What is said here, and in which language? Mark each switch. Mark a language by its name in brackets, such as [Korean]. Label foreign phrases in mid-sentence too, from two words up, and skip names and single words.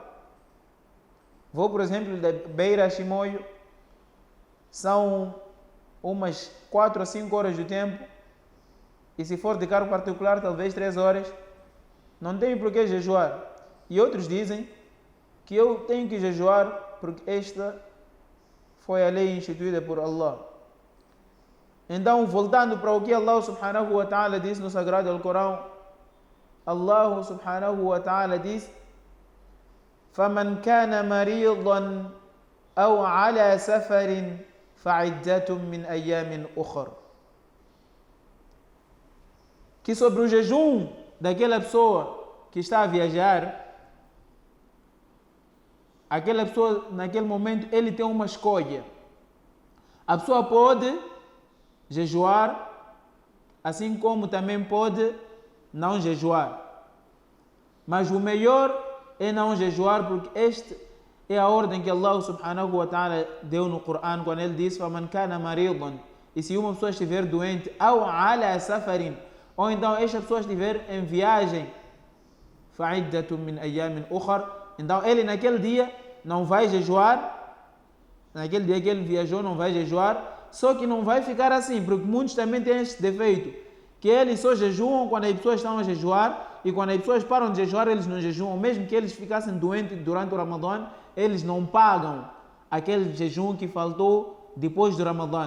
[Portuguese] Vou, por exemplo, da Beira a Chimoio, são umas 4 a 5 horas do tempo, e se for de carro particular, talvez 3 horas, não tenho por que jejuar. E outros dizem que eu tenho que jejuar porque esta foi a lei instituída por Allah. Então, voltando para o que Allah [Arabic] سبحانه وتعالى [Portuguese] diz no Sagrado Alcorão, [Arabic] الله سبحانه وتعالى diz: فَمَنْ كَانَ مَرِيضًا أَوْ عَلَى سَفَرٍ فَعِدَّةٌ مِّنْ أَيَّامٍ أُخَرَ. [Portuguese] Que sobre o jejum daquela pessoa que está a viajar, aquela pessoa naquele momento ele tem uma escolha. A pessoa pode jejuar, assim como também pode não jejuar. Mas o melhor é não jejuar, porque esta é a ordem que Allah [Arabic] سبحانه وتعالى [Portuguese] deu no Corão, quando ele disse: [Arabic] فَمَنْ كَانَ مَرِيضًا. [Portuguese] E se uma pessoa estiver doente, [Arabic] أَوْ عَلَى سَفَرٍ, [Portuguese] ou então esta pessoa estiver em viagem, [Arabic] فَعِدَّةٌ مِّنْ أَيَّامٍ أُخَرَ. [Portuguese] Então ele naquele dia não vai jejuar, naquele dia que ele viajou não vai jejuar, só que não vai ficar assim, porque muitos também têm este defeito, que eles só jejuam quando as pessoas estão a jejuar, e quando as pessoas param de jejuar, eles não jejuam. Mesmo que eles ficassem doentes durante o Ramadã, eles não pagam aquele jejum que faltou depois do Ramadã.